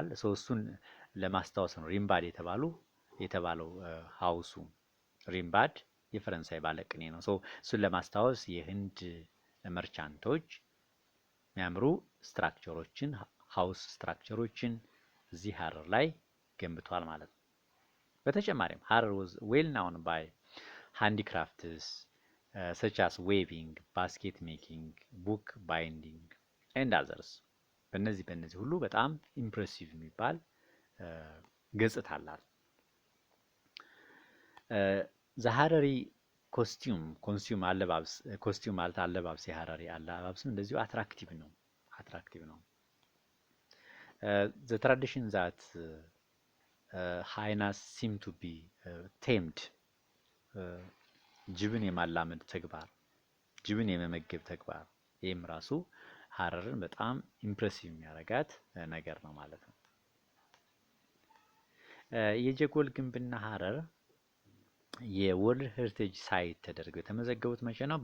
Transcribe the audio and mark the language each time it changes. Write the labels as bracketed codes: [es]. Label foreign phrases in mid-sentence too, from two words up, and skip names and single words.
[am] እሱን ለማስታወስ ነው ሪምባድ የተባለው ሃውሱ። ሪምባድ የፈረንሳይ ባለቅኔ ነው። እሱን ለማስታወስ የህንድ መርቻንቶች የሚያምሩ ስትራክቸሮችን [en] house structures [am] እዚህ ሀረር ላይ ገንብቷል ማለት ነው። በተጨማሪም ሀረር [en] was well known by handicrafts such as weaving, basket making, book binding and others። [am] በእነዚህ ሁሉ በጣም ኢምፕሬሲቭ የሚባል ገጽታ አላት። [en] the Harari costume [am] ማለት አለባበስ የሀረሪ አለባበስም እንደዚሁ አትራክቲቭ ነው። [en] the tradition that hyenas seem to be tamed [am] ጅብን የማላመድ ተግባር፣ ጅብን የመመገብ ተግባር፣ ይህም ራሱ ሀረርን በጣም ኢምፕሬሲቭ የሚያደርጋት ነገር ነው ማለት ነው። የጀጎል ግንብና ሀረር [en] world heritage site [am] ተደርገው የተመዘገቡት መቼ ነው?